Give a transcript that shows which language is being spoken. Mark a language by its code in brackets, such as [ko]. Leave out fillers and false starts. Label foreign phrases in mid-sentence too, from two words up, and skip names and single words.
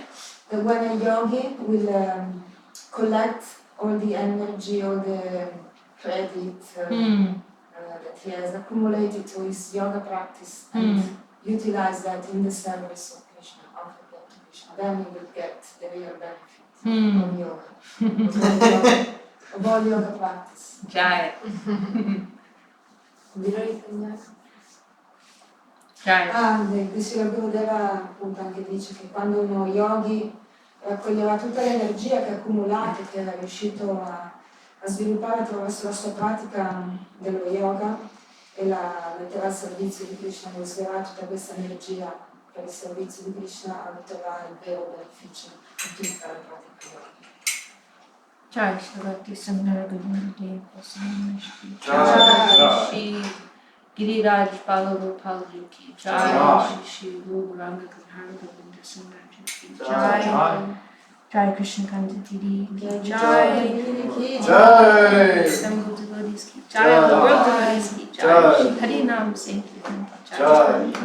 [en] That when a yogi will collect all the energy, all the credit that he has accumulated to his yoga practice and utilize that in the service of Krishna, offer that to Krishna, then he will get the real benefit of yoga, of all yoga practice. [hi] Jai. [it] Direi [hi] Jai. [it] Srila Gurudeva appunto anche dice che quando uno yogi raccoglierà tutta l'energia che ha accumulato, che è riuscito a sviluppare attraverso la sua pratica dello yoga e la metterà al servizio di Krishna, userà tutta questa energia per il servizio di Krishna, otterrà il vero beneficio di tutta la pratica yoga. [hi] जय श्री सुन्दर गोविन्द प्रसन्न श्री Jai. श्री गिरिराज बालगोपाल की जय श्री श्री गुरु रंग कधर गोविन्द सुन्दर की जय जय कृष्ण कांताति की Jai. Jai. Jai. [en] Assembled devotees [hi] की जय. [en] All the world devotees [hi] की जय. श्री हरि नाम संकीर्तन की जय. Jai.